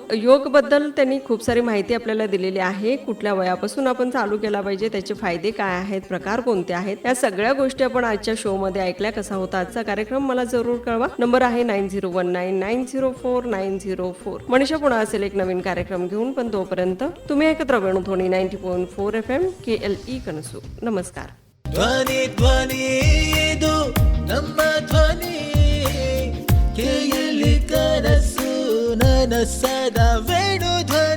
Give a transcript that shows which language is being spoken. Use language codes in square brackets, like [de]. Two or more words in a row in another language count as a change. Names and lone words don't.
[mr] योग बद्दल त्यांनी खूप सारी माहिती आपल्याला दिलेली आहे. कुठल्या वयापासून आपण चालू केला पाहिजे, त्याचे फायदे काय आहेत, प्रकार कोणते आहेत, या सगळ्या गोष्टी आपण आजच्या शो मध्ये ऐकल्या. कसा होता आजचा कार्यक्रम मला जरूर कळवा. नंबर आहे 9019904904. मनीषा पुन्हा असेल एक नवीन कार्यक्रम घेऊन, पण तोपर्यंत तुम्ही ऐकत राहा वेणुध्वनी 90.4 FM KLE कनसू. नमस्कार. [kn] ಧ್ವನಿ ಧ್ವನಿ ಇದು ನಮ್ಮ ಧ್ವನಿ ಕೇಳಿ ಕನಸು ನನಸದ ವೇಣು